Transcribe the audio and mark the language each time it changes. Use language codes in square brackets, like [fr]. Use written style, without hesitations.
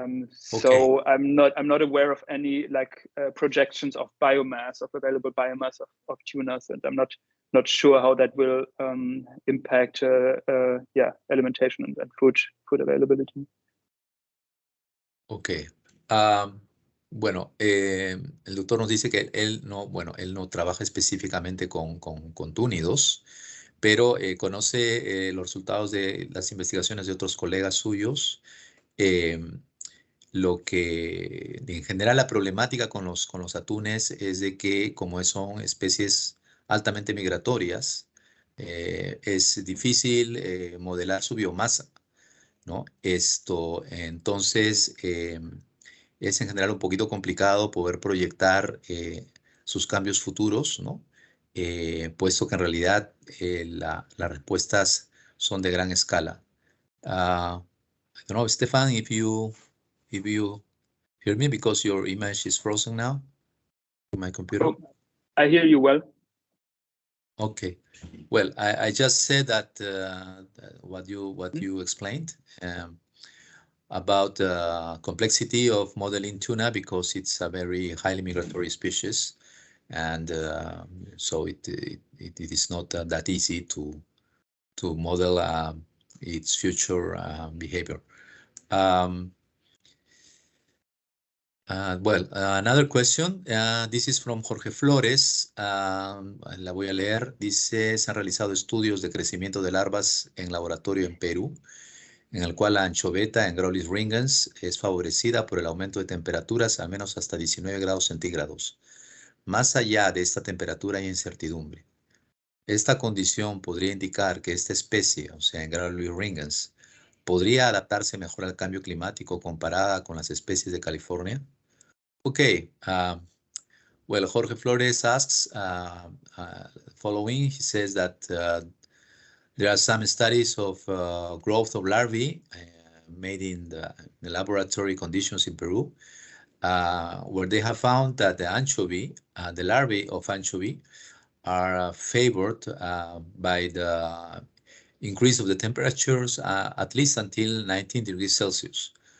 [en] So I'm not aware of any like projections of biomass, of available biomass of tunas, and I'm not sure how that will impact alimentation and food availability. Okay. [es] Bueno, el doctor nos dice que él no trabaja específicamente con túnidos, pero conoce los resultados de las investigaciones de otros colegas suyos. Lo que, en general, la problemática con los atunes es de que, como son especies altamente migratorias, es difícil modelar su biomasa, ¿no? Entonces, es en general un poquito complicado poder proyectar sus cambios futuros, ¿no? Puesto que en realidad las respuestas son de gran escala. [en] I don't know, Stefan, if you hear me, because your image is frozen now in my computer. Oh, I hear you well. Okay. Well, I just said that what you explained about the complexity of modeling tuna, because it's a very highly migratory species, and so it is not that easy to model its future behavior. Another question. This is from Jorge Flores. [es] La voy a leer. Dice, se han realizado estudios de crecimiento de larvas en laboratorio en Perú, en el cual la anchoveta en Graulis ringens es favorecida por el aumento de temperaturas al menos hasta 19 grados centígrados. Más allá de esta temperatura hay incertidumbre. Esta condición podría indicar que esta especie, o sea, en Graulis ringens, podría adaptarse mejor al cambio climático comparada con las especies de California. [en] Okay, well, Jorge Flores asks following. He says that there are some studies of growth of larvae made in the laboratory conditions in Peru, where they have found that the anchovy, the larvae of anchovy, are favored by the increase of the temperatures at least until 19 degrees Celsius.